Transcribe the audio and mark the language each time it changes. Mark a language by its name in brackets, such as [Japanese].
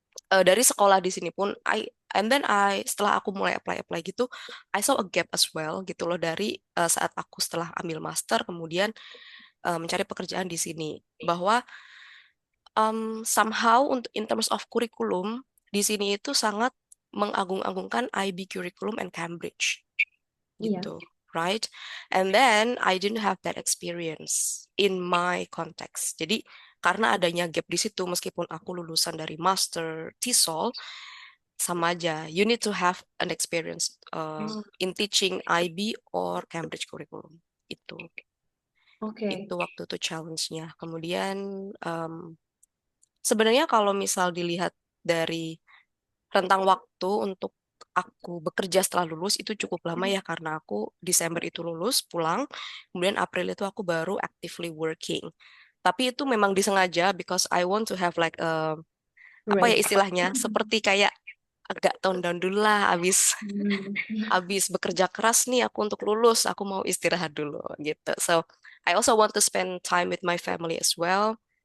[Indonesian] dari sekolah di sini pun and then setelah aku mulai apply gitu [English] I saw a gap as well [Indonesian] gitu loh dari saat aku setelah ambil master kemudian mencari pekerjaan di sini bahwa somehow untuk [English] in terms of [Indonesian] kurikulum di sini itu sangat mengagung-agungkan [English] IB curriculum and Cambridge [Indonesian] Iya. gitu, right? [English] And then I didn't have that experience in my context. [Indonesian] Jadi karena adanya gap di situ, meskipun aku lulusan dari master TESOL, sama aja. [English] You need to have an experience Oh, in teaching IB or Cambridge curriculum. Itu [Indonesian] oke. waktu itu challenge-nya. Kemudian sebenarnya kalau misal dilihat dari rentang waktu untuk aku bekerja setelah lulus itu cukup lama ya karena aku Desember itu lulus pulang, kemudian April itu aku baru [English] actively working. [Indonesian] Tapi itu memang disengaja [English] because I want to have like [Indonesian] apa ya istilahnya seperti kayak agak tone down dulu lah Hmm. abis bekerja keras nih aku untuk lulus aku mau istirahat dulu gitu. [English] So I also want to spend time with my family as well.